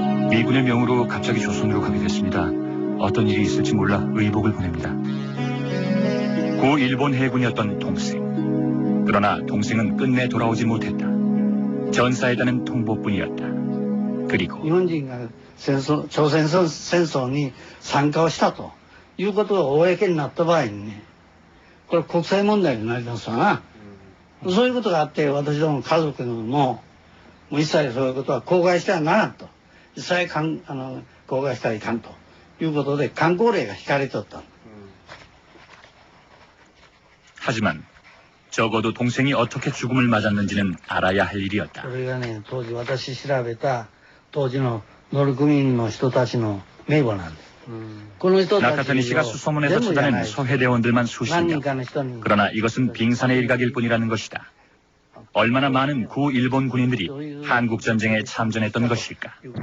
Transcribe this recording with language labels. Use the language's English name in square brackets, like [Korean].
[Korean] 미군의 명으로 갑자기 조선으로 가게 됐습니다. 어떤 일이 있을지 몰라 의복을 보냅니다. 구 일본 해군이었던 동생. 그러나 동생은 끝내 돌아오지 못했다. 전사에다는 통보뿐이었다. 그리고 일본인이 [Japanese] 朝鮮戦争に参加をしたということが公になった場合にね、これ国際問題になりますわな。そういうことがあって私ども家族もう一切そういうことは口外してはならんと、一切口外してはいかんということで慣行令が引かれとった。 [Korean] 하지만 적어도 동생이 어떻게 죽음을 맞았는지는 알아야 할 일이었다. [Japanese] これがね、当時私調べた当時の乗組員の人たちの名簿なんです。 [Korean] 나카타니 씨가 수소문에서 찾아낸 소해대원들만 수십 명. 그러나 이것은 빙산의 일각일 뿐이라는 것이다. 얼마나 많은 구 일본 군인들이 한국 전쟁에 참전했던 것일까?